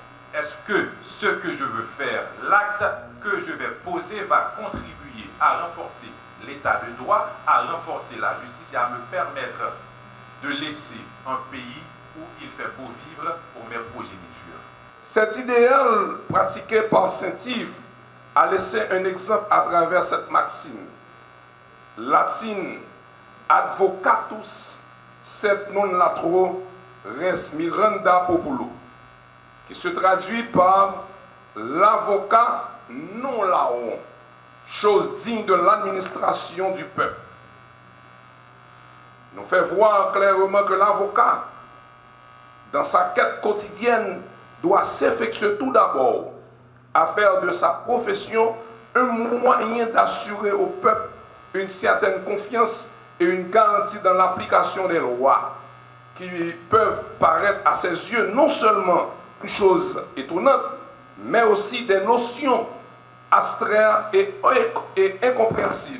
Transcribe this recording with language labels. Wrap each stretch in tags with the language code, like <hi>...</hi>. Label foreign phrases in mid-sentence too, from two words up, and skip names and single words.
<fr>Est-ce que ce que je veux faire, l'acte que je vais poser va contribuer à renforcer l'état de droit, à renforcer la justice et à me permettre de laisser un pays où il fait beau vivre pour mes progénitures? Cet idéal pratiqué par Saint-Yves a laissé un exemple à travers cette maxime latine:</fr> <la>advocatus sed non latro res miranda populo,</la> <fr>qui se traduit par l'avocat non larron, chose digne de l'administration du peuple. Nous fait voir clairement que l'avocat, dans sa quête quotidienne, doit s'effectuer tout d'abord à faire de sa profession un moyen d'assurer au peuple une certaine confiance et une garantie dans l'application des lois, qui peuvent paraître à ses yeux non seulement une chose étonnante, mais aussi des notions abstraites et incompréhensibles.</fr>